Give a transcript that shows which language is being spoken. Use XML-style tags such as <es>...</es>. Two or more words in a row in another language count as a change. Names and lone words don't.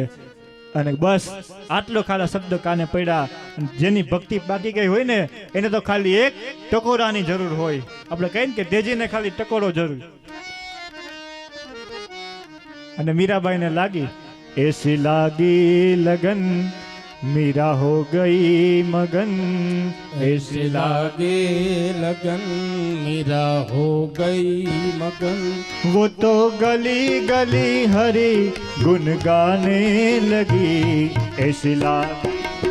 <gu>અને બસ આટલો ખાલા શબ્દ કાને પડ્યા. જેની ભક્તિ બાકી ગઈ હોય ને એને તો ખાલી એક ટકોરાની જરૂર હોય. આપણે કહીએ ને કે તેજીને ખાલી ટકોરો જરૂર. અને મીરાબાઈને લાગી</gu> <hi>ऐसी लागी लगन मीरा हो गई मगन. ऐसे लागे लगन मीरा हो गई मगन. वो तो गली गली हरी गुन गाने लगी. ऐसी लागी</hi>